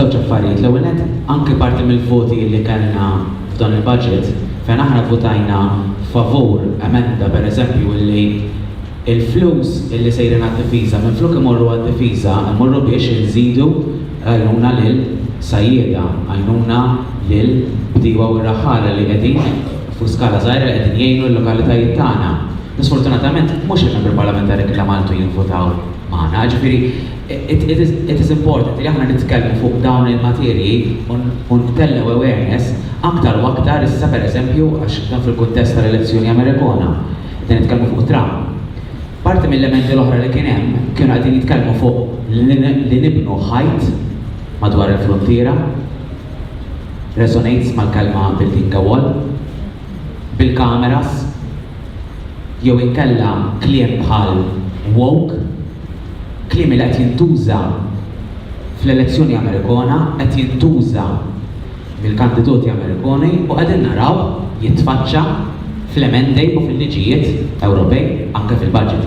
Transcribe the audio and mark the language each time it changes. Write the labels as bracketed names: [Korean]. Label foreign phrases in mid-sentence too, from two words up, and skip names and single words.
[Maltese] L-ewwel nett anke parti mill-voti li kellna f'dan il-budget fejn aħna votajna favur emenda pereżempju li il-flus illi sejrin għad-difiża minn fluk imorru għad-difiża imorru biex inżidu għajnuna lil sajjeda, għajnuna lil bdiewa u r-raħala li qegħdin fuq skala żgħira li qegħdin jgħinu l-lokalitajiet tagħna. Sfortunatament mhux il-membri parlamentari kollha Maltu jinvotaw magħna, ġifieri [English] it is important [Maltese] li aħna nitkellmu fuq dawn il-materji u ntellew awareness aktar u aktar issa pereżempju għax dan fil-kuntest tal-elezzjoni Amerikana. Qed nitkellmu fuq Trump. Parti mill-elementi l-oħra li kien hemm kienu qegħdin jitkellmu fuq li nibnu ħajt madwar il-frontiera, resonates mal-kelma [English] building a wall, [Maltese] bil-kameras, jew inkella kliem bħal woke, kliem li qed jintuża fl-elezzjoni Amerikana, qed jintuża mill-kandidati Amerikani u qegħdin naraw jitfaċċa fl-emendi u fil-liġijiet Ewropej anke fil-budget.